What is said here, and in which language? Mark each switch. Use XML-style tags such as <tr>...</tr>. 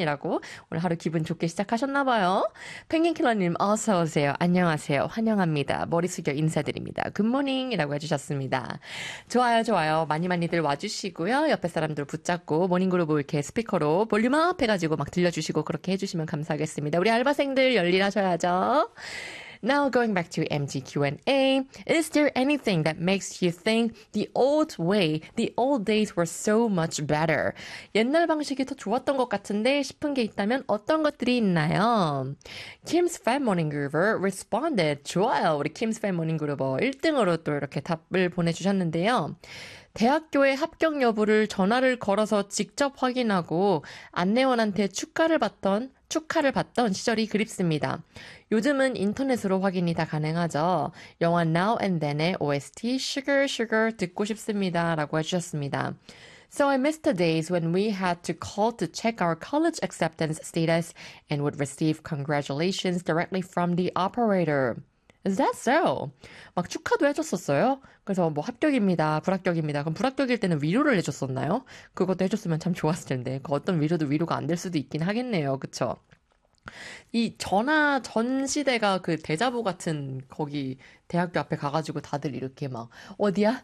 <ko>이라고 오늘 하루 기분 좋게 시작하셨나봐요. 펭귄킬러님, 어서오세요. 안녕하세요. 환영합니다. 머리 숙여 인사드립니다.</ko> <en>Good morning.</en> <ko>이라고 해주셨습니다. 좋아요, 좋아요. 많이 많이들 와주시고요. 옆에 사람들 붙잡고 모닝 그룹을 이렇게 스피커로 볼륨 업 해가지고 막 들려주시고 그렇게 해주시면 감사하겠습니다. 우리 알바생들 열일하셔야죠.</ko> <en>Now going back to MG Q&A, is there anything that makes you think the old way, the old days were so much better?</en> <ko>옛날 방식이 더 좋았던 것 같은데 싶은 게 있다면 어떤 것들이 있나요? Kim's Fan Morning Groover responded, 좋아요, 우리 Kim's Fan Morning Groover 1등으로 또 이렇게 답을 보내주셨는데요. 대학교에 합격 여부를 전화를 걸어서 직접 확인하고 안내원한테 축하를 받던 시절이 그립습니다. 요즘은 인터넷으로 확인이 다 가능하죠. 영화 Now and Then의 OST Sugar Sugar 듣고 싶습니다. 라고 해주셨습니다.</ko> <en>So I miss the days when we had to call to check our college acceptance status and would receive congratulations directly from the operator. Is that so?</en> <ko>막 축하도 해줬었어요? 그래서 뭐 합격입니다, 불합격입니다. 그럼 불합격일 때는 위로를 해줬었나요? 그것도 해줬으면 참 좋았을 텐데. 그 어떤 위로도 위로가 안 될 수도 있긴 하겠네요. 그쵸? 이 전화 전 시대가 그 데자부 같은 거기 대학교 앞에 가가지고 다들 이렇게 막 어디야?</ko>